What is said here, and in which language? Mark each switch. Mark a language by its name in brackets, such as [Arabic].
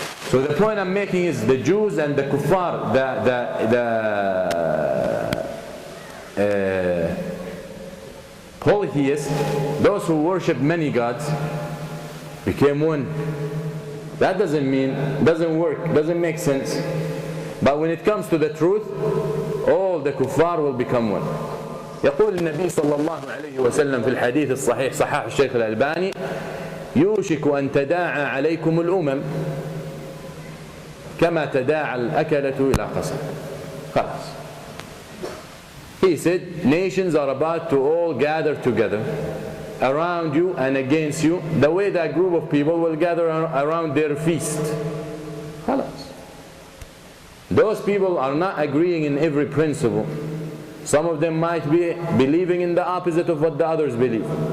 [English] So the point I'm making is the Jews and the kuffar, the polytheists, those who worship many gods, became one. That doesn't mean, doesn't work, doesn't make sense. But when it comes to the truth, all the kuffar will become one. [Arabic] يقول النبي صلى الله عليه وسلم في الحديث الصحيح صححه الشيخ الألباني يوشك أن تداعى عليكم الأمم كما تداعى الأكلة إلى قصر. خلاص. [English] He said, nations are about to all gather together around you and against you, the way that group of people will gather around their feast. [Arabic] خلاص. [English] Those people are not agreeing in every principle. Some of them might be believing in the opposite of what the others believe.